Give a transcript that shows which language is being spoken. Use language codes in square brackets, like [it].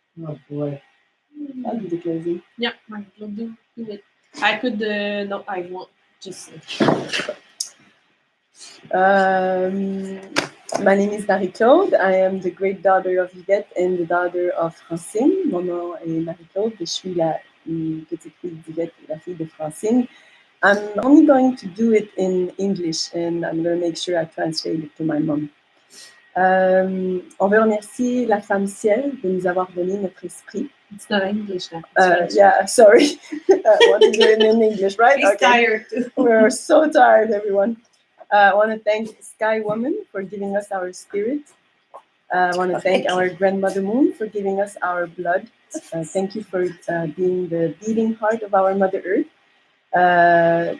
[en] Oh boy. I'll do the closing. Yeah, I'll do it. I could, no, I won't. Just my name is Marie-Claude. I am the great daughter of Yvette and the daughter of Francine. [fr] Mon nom est Marie-Claude. Je suis la petite fille d'Yvette et la fille de Francine. [en] I'm only going to do it in English and I'm going to make sure I translate it to my mom. [fr] On veut remercier la femme ciel de nous avoir donné notre esprit. [en] It's not English now. Yeah, sorry. I want to do it in English, right? He's tired. We're so tired, everyone. I want to thank Sky Woman for giving us our spirit. I want to thank our grandmother Moon for giving us our blood. Thank you for being the beating heart of our Mother Earth.